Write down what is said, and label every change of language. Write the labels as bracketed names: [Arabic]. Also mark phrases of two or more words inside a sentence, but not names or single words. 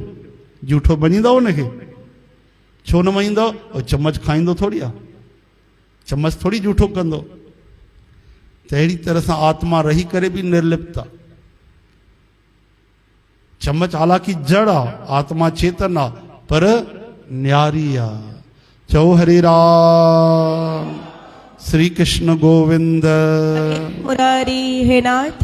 [Sindhi] झूठो मञींदव उनखे? छो न मञींदव? और चमच खाईंदो थोरी आहे, चमच थोरी झूठो कंदो। त अहिड़ी तरह सां आत्मा रही करे बि निर्लिप्त आहे। चमच हालांकि जड़ आहे, आत्मा चेतन आहे, पर न्यारी आहे। चओ हरे राम, श्री कृष्ण गोविंद मुरारी, हे नाथ